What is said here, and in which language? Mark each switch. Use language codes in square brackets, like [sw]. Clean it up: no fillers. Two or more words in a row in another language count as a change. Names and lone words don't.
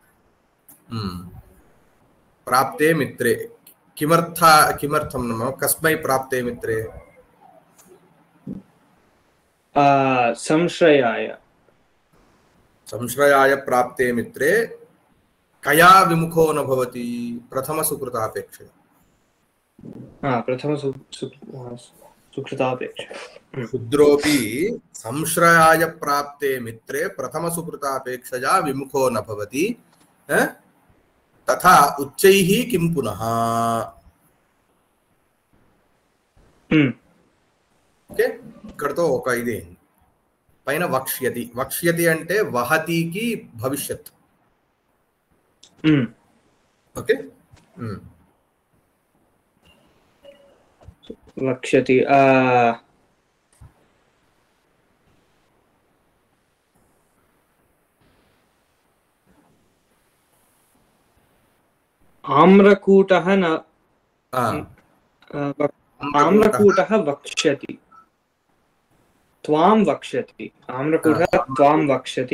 [sa] प्राप्ते मित्रे किमर्थं नाम कस्मै प्राप्ते मित्रे संश्रयाय प्राप्ते मित्रे कया विमुखो न भवति प्रथमसुकृतापेक्षया सुकृतापेक्षया शुद्रोऽपि संश्रयाय प्राप्ते मित्रे प्रथमसुकृतापेक्षया विमुखो न भवति तथा उच्चैः किं पुनः [te] ఓకే ఇక్కడతో ఒక ఇది పైన వక్ష్యతి వక్ష్యతి అంటే వహతికి భవిష్యత్ ఓకే [sa] వక్ష్యతి आम्रकूटः न आम्रकूटः वक्ष्यति त्वां वक्ष्यति आम्रकूटः त्वां वक्ष्यति